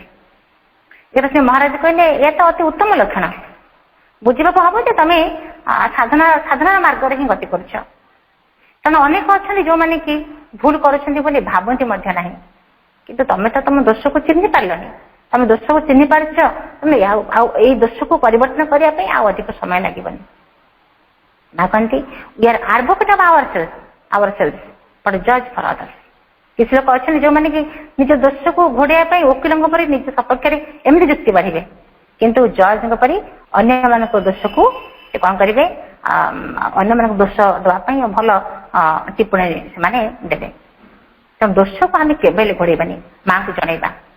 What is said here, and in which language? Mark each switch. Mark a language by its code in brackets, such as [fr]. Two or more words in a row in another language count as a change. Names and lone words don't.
[or] ଯେବେ ସେ ମହାରାଜ କହିଲେ ଏହା ତ ଅତି ଉତ୍ତମ ଲକ୍ଷଣ, ବୁଝିବାକୁ ହବ ଯେ ତମେ ସାଧନାର ମାର୍ଗରେ ହିଁ ଗତି କରୁଛ। କାରଣ ଅନେକ ଅଛନ୍ତି ଯୋଉମାନେ କି ଭୁଲ କରୁଛନ୍ତି ବୋଲି ଭାବନ୍ତି ମଧ୍ୟ ନାହିଁ, କିନ୍ତୁ ତମେ ତ ତମ ଦୋଷକୁ ଚିହ୍ନି ପାରିଲନି। ତମେ ଦୋଷକୁ ଚିହ୍ନି ପାରିଛ, ତମେ ଆଉ ଏଇ ଦୋଷକୁ ପରିବର୍ତ୍ତନ କରିବା ପାଇଁ ଆଉ ଅଧିକ ସମୟ ଲାଗିବନି। [en] ଭାବନ୍ତି we are advocate of ourselves but judge for others। [or] କିଛି ଲୋକ ଅଛନ୍ତି ଯୋଉମାନେ କି ନିଜ ଦୋଷକୁ ଘୋଡେଇବା ପାଇଁ ଓକିଲଙ୍କ ପରି ନିଜ ସପକ୍ଷରେ ଏମିତି ଯୁକ୍ତି ବାଢିବେ, କିନ୍ତୁ ଜଜଙ୍କ ପରି ଅନ୍ୟମାନଙ୍କ ଦୋଷକୁ ସେ କଣ କରିବେ, ଅନ୍ୟମାନଙ୍କୁ ଦୋଷ ଦେବା ପାଇଁ ଭଲ ଟିପ୍ପଣୀ ସେମାନେ ଦେବେ। ତେଣୁ ଦୋଷକୁ ଆମେ କେବେ ହେଲେ ଘୋଡେଇବାନି, ମାଆଙ୍କୁ ଜଣେଇବା।